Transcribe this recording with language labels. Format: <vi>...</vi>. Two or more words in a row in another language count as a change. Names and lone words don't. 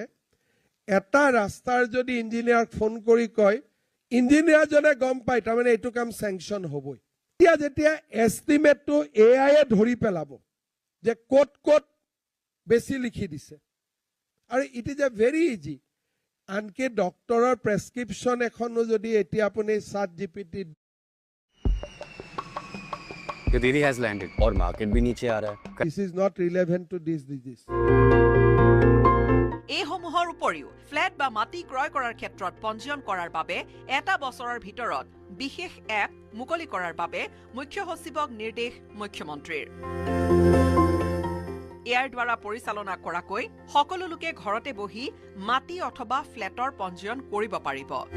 <as>এটা ৰাস্তাৰ যদি ইঞ্জিনিয়াৰক ফোন কৰি কয় ইঞ্জিনিয়াৰজনে গম পায় তাৰমানে এইটো কাম স্যাংশন হ'বই এতিয়া যেতিয়া এস্টিমেটটো AI এ ধৰি পেলাব যে কোট কোট বেছি লিখি দিছে আৰু</as> <en>it is a very easy</en> <as>আনকি ডক্টৰৰ প্ৰেছক্ৰিপশ্যন এখনো যদি এতিয়া আপুনি ChatGPT</as> <hi>कि दीदी</hi> <en>has landed</en> <hi>और मार्केट भी नीचे आ रहा है</hi> <en>This is not relevant to this disease.</en> <as>এই সমূহৰ উপৰিও ফ্লেট বা মাটি ক্ৰয় কৰাৰ ক্ষেত্ৰত পঞ্জীয়ন কৰাৰ বাবে এটা বছৰৰ ভিতৰত বিশেষ এপ মুকলি কৰাৰ বাবে মুখ্য সচিবক নিৰ্দেশ মুখ্যমন্ত্ৰীৰ ইয়াৰ দ্বাৰা পৰিচালনা কৰাকৈ সকলো লোকে ঘৰতে বহি মাটি অথবা ফ্লেটৰ পঞ্জীয়ন কৰিব পাৰিব</as>